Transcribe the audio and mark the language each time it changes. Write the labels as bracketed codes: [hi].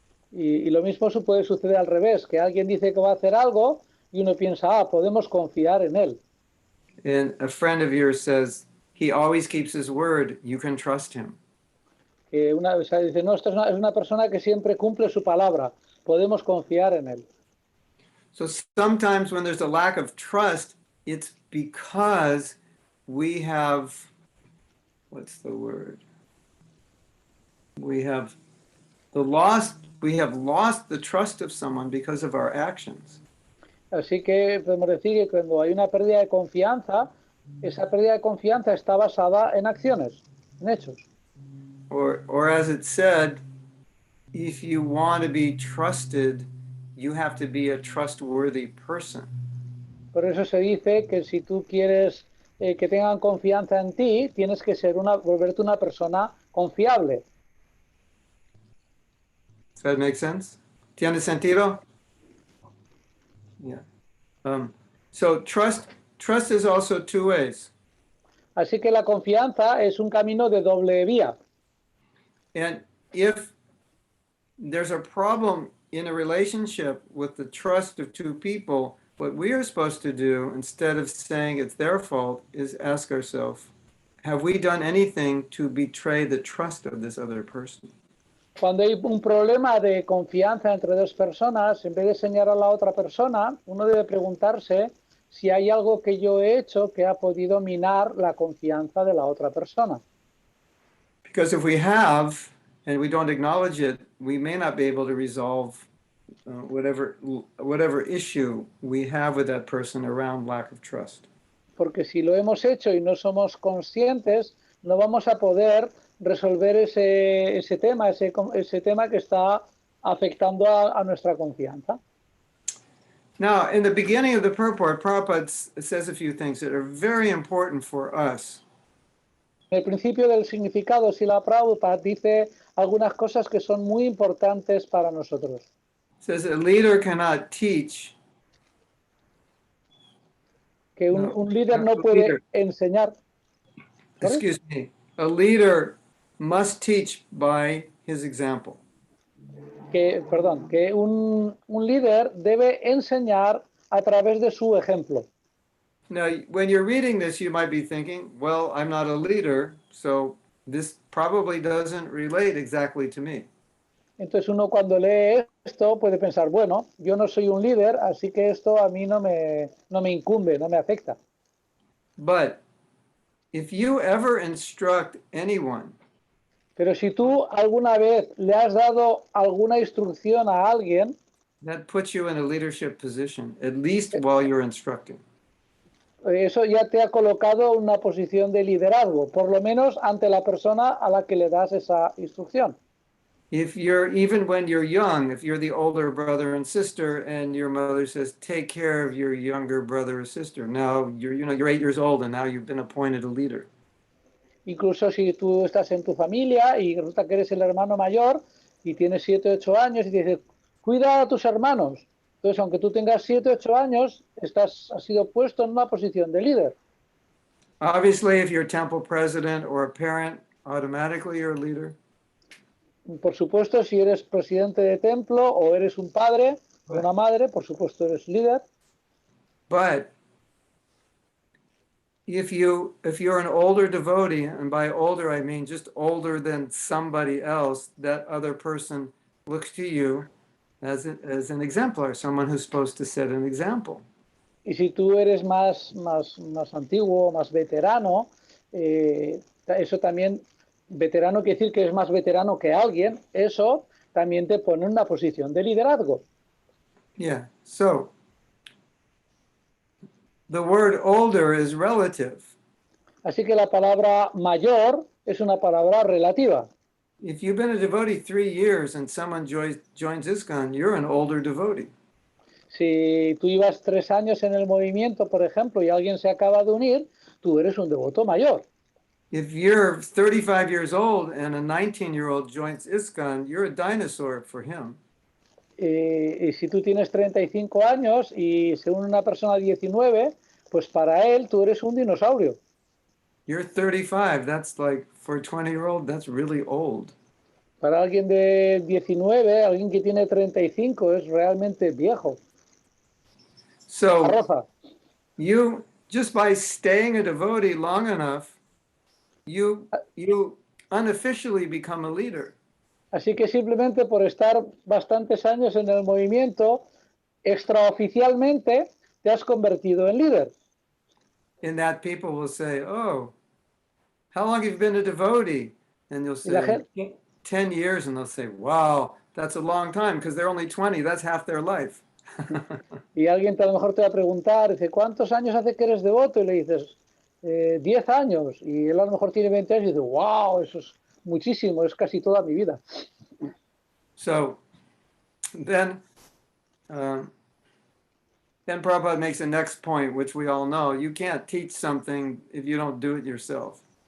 [es] Y lo mismo puede suceder al revés, que alguien dice que va a hacer algo y uno piensa, podemos confiar en él. [en] And a friend of yours says, he always keeps his word, you can trust him. [es] Que dice, no, esta es una persona que siempre cumple su palabra, podemos confiar en él. [en] So sometimes when there's a lack of trust, it's because we have, what's the word? We have lost the trust of someone because of our actions. [es] Así que podemos decir que cuando hay una pérdida de confianza, esa pérdida de confianza está basada en acciones, en hechos. [en] Or as it said, if you want to be trusted, you have to be a trustworthy person. [es] Por eso se dice que si tú quieres que tengan confianza en ti, tienes que volverte una persona confiable. [en] Does that make sense? [es] ¿Tiene sentido? [en] Yeah. So trust is also two ways. [es] Así que la confianza es un camino de doble vía. [en] And if there's a problem in a relationship with the trust of two people, what we are supposed to do, instead of saying it's their fault, is ask ourselves, have we done anything to betray the trust of this other person? [es] Cuando hay un problema de confianza entre dos personas, en vez de señalar a la otra persona, uno debe preguntarse si hay algo que yo he hecho que ha podido minar la confianza de la otra persona. [en] Because if we have, and we don't acknowledge it, we may not be able to resolve whatever issue we have with that person around lack of trust. [es] Porque si lo hemos hecho y no somos conscientes, no vamos a poder resolver ese tema que está afectando a nuestra confianza. [en] Now, in the beginning of the purport, Prabhupada says a few things that are very important for us. [es] En el principio del significado, Srila Prabhupada dice algunas cosas que son muy importantes para nosotros. [en] It says a leader cannot teach. [es] Que un líder no puede enseñar. [en] Excuse me. A leader must teach by his example. [es] Que un líder debe enseñar a través de su ejemplo. [en] Now, when you're reading this, you might be thinking, well, I'm not a leader, so this probably doesn't relate exactly to me. [es] Entonces uno cuando lee esto puede pensar, bueno, yo no soy un líder, así que esto a mí no me incumbe, no me afecta. [en] But if you ever instruct anyone, [es] pero si tú alguna vez le has dado alguna instrucción a alguien, [en] that puts you in a leadership position, at least while you're instructing. [es] Eso ya te ha colocado en una posición de liderazgo, por lo menos ante la persona a la que le das esa instrucción. [en] Even when you're young, if you're the older brother and sister and your mother says, take care of your younger brother or sister. Now you're 8 years old and now you've been appointed a leader. [es] Incluso si tú estás en tu familia y resulta que eres el hermano mayor y tienes 7 o 8 años y te dices, cuida a tus hermanos. Entonces, aunque tú tengas 7 o 8 años, has sido puesto en una posición de líder. [en] Obviously, if you're a temple president or a parent, automatically you're a leader. [es] Por supuesto, si eres presidente de templo o eres un padre o una madre, por supuesto eres líder. [en] But if you're an older devotee, and by older I mean just older than somebody else, that other person looks to you as an exemplar, someone who's supposed to set an example. [es] Y si tú eres más antiguo, más veterano, eso también, veterano quiere decir que es más veterano que alguien, eso también te pone en una posición de liderazgo. [en] Yeah, so the word older is relative. [es] Así que la palabra mayor es una palabra relativa. [en] If you've been a devotee 3 years and someone joins ISKCON, you're an older devotee. [es] Si tú llevas 3 años en el movimiento, por ejemplo, y alguien se acaba de unir, tú eres un devoto mayor. [en] If you're 35 years old and a 19-year-old joins ISKCON, you're a dinosaur for him. [es] Y si tú tienes 35 años y se une una persona de 19, pues para él tú eres un dinosaurio. [en] You're 35. That's like, for a 20-year-old, that's really old. [es] Para alguien de 19, alguien que tiene 35 es realmente viejo. [en] So Arroza. you, just by staying a devotee long enough, you unofficially become a leader. [es] Así que simplemente por estar bastantes años en el movimiento, extraoficialmente te has convertido en líder. [en] In that people will say, oh, how long have you been a devotee? And you'll [es] Y la [en] say, [es] gente, [en] 10 years. And they'll say, wow, that's a long time because they're only 20. That's half their life. [es] y alguien a lo mejor te va a preguntar, dice, ¿cuántos años hace que eres devoto? Y le dices, 10 años. Y él a lo mejor tiene 20 años y dice, wow, eso es muchísimo, es casi toda mi vida. [en] So then Prabhupada makes the next point, which we all know. You can't teach something if you don't do it yourself.